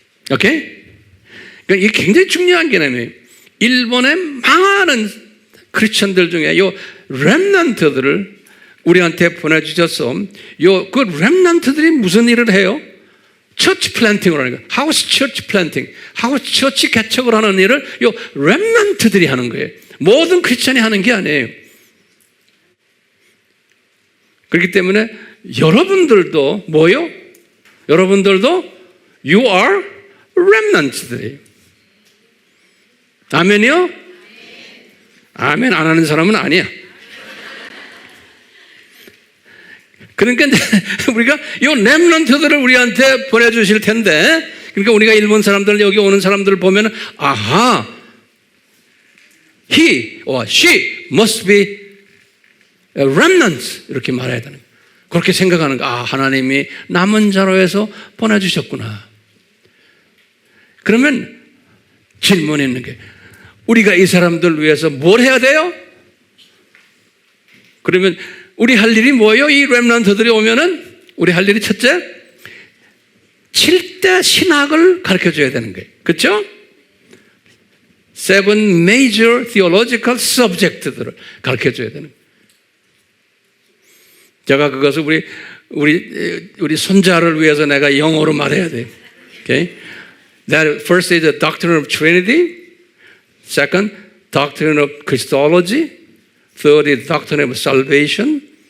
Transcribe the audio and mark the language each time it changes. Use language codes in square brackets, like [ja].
[ko] 오케이? 그러니까 이게 굉장히 중요한 개념이에요. 일본의 많은 크리스천들 중에 이 렘넌트들을 우리한테 보내주셔서 그 렘넌트들이 무슨 일을 해요? 처치 플랜팅을 하는 거예요. 하우스 처치 플랜팅, 하우스 처치 개척을 하는 일을 요 렘넌트들이 하는 거예요. 모든 크리스천이 하는 게 아니에요. 그렇기 때문에 여러분들도 뭐요? 여러분들도 [en] you are remnants들이에요. [ko] 아멘이요? 아멘 안 하는 사람은 아니야. 그러니까 우리가 이 렘넌트들을 우리한테 보내주실 텐데, 그러니까 우리가 일본 사람들 여기 오는 사람들을 보면 아하, [en] he or she must be a remnant [ko] 이렇게 말해야 되는 거예요. 그렇게 생각하는 거. 아, 하나님이 남은 자로 해서 보내주셨구나. 그러면 질문이 있는 게 우리가 이 사람들 위해서 뭘 해야 돼요? 그러면 우리 할 일이 뭐예요? 이 렘넌트들이 오면은 우리 할 일이 첫째, 7대 신학을 가르쳐줘야 되는 거예요. 그렇죠? [en] 7 major theological subject들을 [ko] 가르쳐줘야 되는 거예요. 제가 그것을 우리 손자를 위해서 내가 영어로 말해야 돼요. [en] Okay? That first is the doctrine of Trinity. Second, doctrine of Christology. Third is doctrine of salvation.